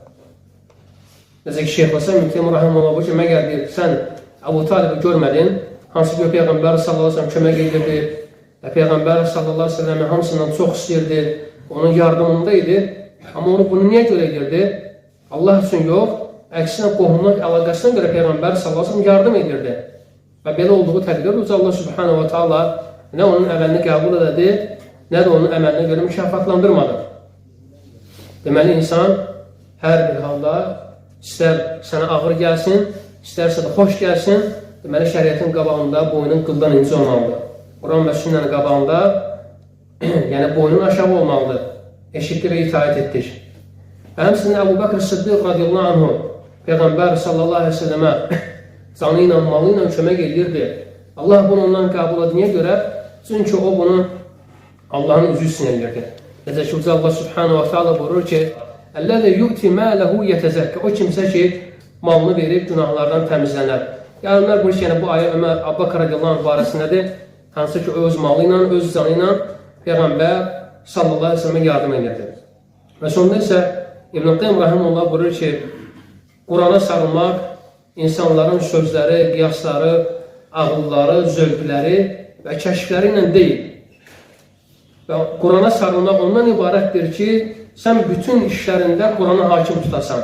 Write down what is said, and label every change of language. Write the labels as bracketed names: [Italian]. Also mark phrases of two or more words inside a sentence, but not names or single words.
[Azerbaijani] Necə ki, Şeyx Həsən İbn Teymiyyə Rahimehullah bu ki, məgər deyir, sən Əbu Talibi görmədin, hansı ki, Peyğəmbər [Arabic] صلى الله عليه وسلم [Azerbaijani] kömək edirdi və Peyğəmbər [Arabic] صلى الله عليه وسلم [Azerbaijani] hamısından çox istəyirdi, onun yardımında idi, amma onu bunu niyə görə edirdi? Allah üçün yox, əksinə qohumluq əlaqəsindən görə Peyğəmbər [Arabic] صلى الله عليه وسلم [Azerbaijani] yardım edirdi. Və belə olduğu təqdirdə Allah [Arabic] سبحانه وتعالى [Azerbaijani] nə onun əməlini qəbul edə, nə də onun əməlinə görə mükafatlandırmadı. Deməli, insan hər bir halda istər sənə ağır gəlsin, istərsə də xoş gəlsin, deməli, şəriətin qabağında boynun qıldan inci olmalıdır. Quran və sünnənin qabağında, yəni boynun aşağı olmalıdır. Eşitdi və itaət etdik. Və həmçinin Əbu Bəkr Siddiq [Arabic] رضي الله عنه [Azerbaijani] Peyğəmbər [Arabic] صلى الله عليه وسلم [Azerbaijani] canı ilə, malı ilə kömək edirdi. Allah bunu ondan qəbul ediniyə görə, çünki o bunu Allahın üzü üçün edirdi. Necə ki, Allah [Arabic] سبحانه وتعالى [Azerbaijani] buyurur ki, [Arabic] الذي يؤتي ماله يتزكى. [Azerbaijani] O kimsə ki, malını verib günahlardan təmizlənər. Yalımlar buyur ki, bu ayə Ömər Əbu Bəkr [Arabic] رضي الله عنه [Azerbaijani] barəsindədir. Hansı ki, öz malı ilə, öz canı ilə Peyğəmbər [Arabic] صلى الله عليه وسلم [Azerbaijani] yardım edirdi. Və sonunda isə İbn Qayyim Rahimehullah buyurur ki, Qurana sarılmaq insanların sözləri, qiyasları, ağılları, zövqləri və kəşfləri ilə deyil, Və Qurana sarılmaq ondan ibarətdir ki, sən bütün işlərində Qurana hakim tutasan.